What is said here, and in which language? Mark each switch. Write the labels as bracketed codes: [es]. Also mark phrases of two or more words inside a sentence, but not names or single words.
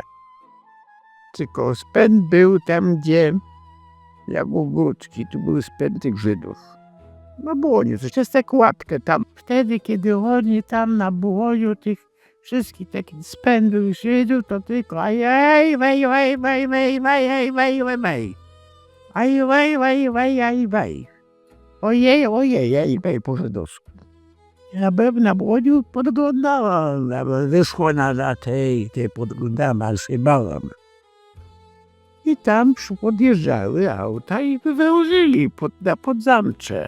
[pl] Tylko spęd był tam, gdzie jak ogródki, tu był spęd tych Żydów. Na Błonie, to jest tak łapkę tam. Wtedy, kiedy oni tam na Błoniu tych wszystkich takich spędów Żydów, to tylko ajaj, wej, wej, wej, wej, wej, wej, wej, wej. Aj, wej, wej, wej, aj, wej. Ojej, ojej, aj, wej po żydowsku. Ja byłem na Błoniu, podglądałam, wyszło na tej podglądałam, ale się bałam. I tam podjeżdżały auta i wywożyli na Podzamcze.